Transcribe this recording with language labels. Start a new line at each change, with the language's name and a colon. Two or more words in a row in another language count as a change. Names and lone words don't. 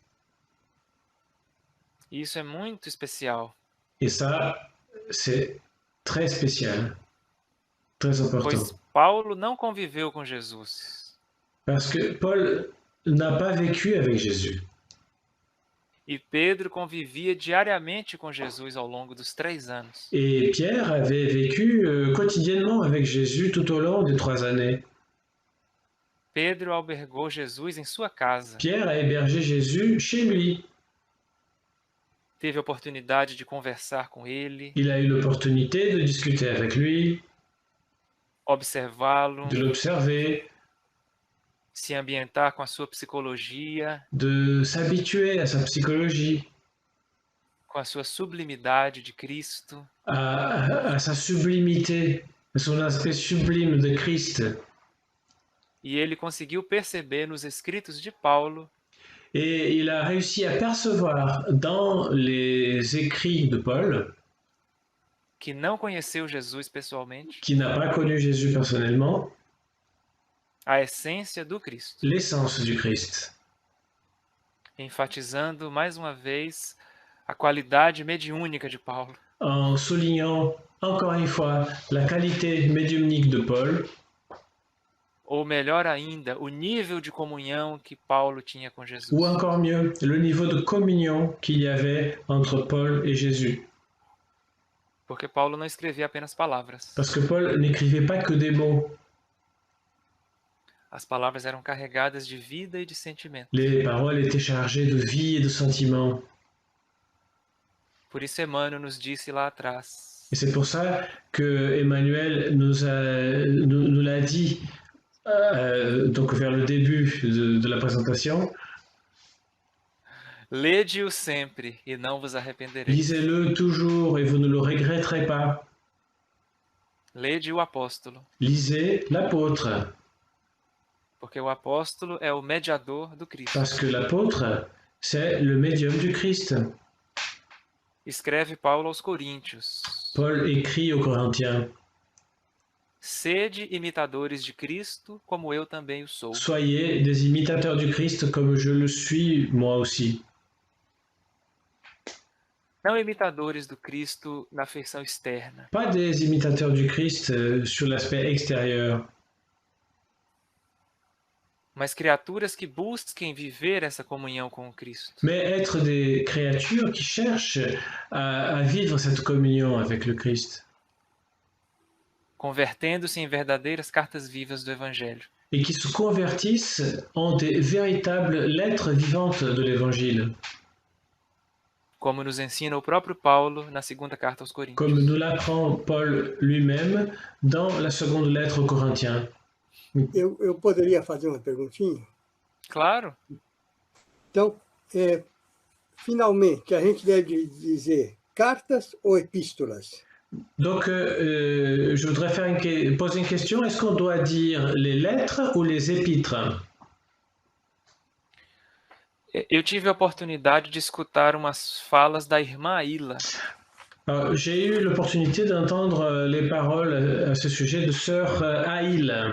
Portuguese: E isso é muito especial,
French: Et ça, c'est très spécial, très important.
Portuguese: pois Paulo não conviveu com Jesus.
French: Parce que Paul n'a pas vécu avec Jésus.
Portuguese: E Pedro convivia diariamente com Jesus ao longo dos 3 anos.
French: Et Pierre avait vécu quotidiennement avec Jésus tout au long des 3 années.
Portuguese: Pedro albergou Jesus em sua casa.
French: Pierre a hébergé Jésus chez lui.
Portuguese: Teve a oportunidade de conversar com ele,
French: Il a eu l'opportunité de discuter avec lui,
Portuguese: observá-lo,
French: de l'observer,
Portuguese: se ambientar com a sua psicologia,
French: de s'habituer à sa psychologie,
Portuguese: com a sua sublimidade de Cristo,
French: à sa sublimité, à son aspect sublime de Christ.
Portuguese: e ele conseguiu perceber nos escritos de Paulo
French: Et il a réussi à percevoir dans les écrits de Paul,
Portuguese: que não conheceu Jesus pessoalmente,
French: qui n'a pas connu Jésus personnellement,
Portuguese: a essência do Cristo,
French: l'essence du Christ,
Portuguese: enfatizando mais uma vez a qualidade mediúnica de Paulo.
French: en soulignant encore une fois la qualité médiumnique de Paul,
Portuguese: Ou melhor ainda, o nível de comunhão que Paulo tinha com Jesus.
French: ou encore mieux, le niveau de communion qu'il y avait entre Paul et Jésus.
Portuguese: Porque Paulo não escrevia apenas palavras.
French: Parce que Paul n'écrivait pas que des mots.
Portuguese: As palavras eram carregadas de vida e de sentimento.
French: Les paroles étaient chargées de vie et de sentiments.
Portuguese: Por isso Emmanuel nos disse lá atrás:
French: Et c'est pour ça que Emmanuel nous l'a dit donc vers le début de la présentation.
Portuguese: lede-o sempre e não vos arrependereis.
French: Lisez-le toujours et vous ne le regretterez pas.
Portuguese: Lede o apóstolo,
French: Lisez l'apôtre,
Portuguese: porque o apóstolo é o mediador do Cristo.
French: parce que l'apôtre, c'est le médium du Christ.
Portuguese: Escreve Paulo aos Coríntios:
French: Paul écrit aux Corinthiens,
Portuguese: sede imitadores de Cristo, como eu também o sou.
French: soyez des imitateurs du Christ comme je le suis moi aussi.
Portuguese: Não imitadores do Cristo na feição externa,
French: Pas des imitateurs du Christ sur l'aspect extérieur,
Portuguese: mas criaturas que busquem viver essa comunhão com o Cristo.
French: mais être des créatures qui cherchent à vivre cette communion avec le Christ
Portuguese: Convertendo-se em verdadeiras cartas vivas do Evangelho.
French: et qui se convertissent en des véritables lettres vivantes de l'Évangile,
Portuguese: Como nos ensina o próprio Paulo na segunda carta aos Coríntios.
French: comme nous l'apprend Paul lui-même dans la seconde lettre aux Corinthiens.
Portuguese: Eu poderia fazer uma perguntinha? Claro, Então, finalmente, a gente deve dizer cartas ou epístolas?
French: Donc, je voudrais poser une question. Est-ce qu'on doit dire les lettres ou les épîtres?
Portuguese: eu tive a oportunidade de escutar umas falas da irmã Aila,
French: Alors, j'ai eu l'opportunité d'entendre les paroles à ce sujet de sœur Aïl.